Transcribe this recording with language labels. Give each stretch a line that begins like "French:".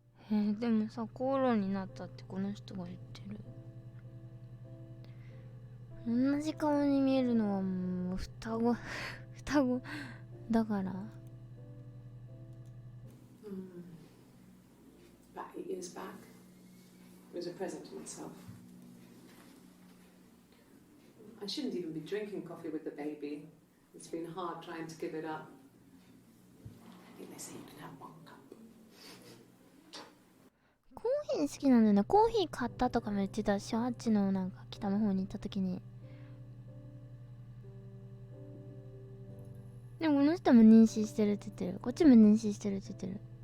Japanese: でもさ、口論になったってこの人が言ってる。同じ顔に見えるのはもう双子だから。
English: About 8 years back, it was a present to myself. I shouldn't even be drinking coffee with the baby. It's been hard trying to give it up. I think they say you can have one cup.
Japanese: コーヒー好きなんだよね。コーヒー買ったとかも言ってたし、あっちのなんか北の方に行った時に。でもこの人も妊娠してるって言ってる。こっちも妊娠してるって言ってる。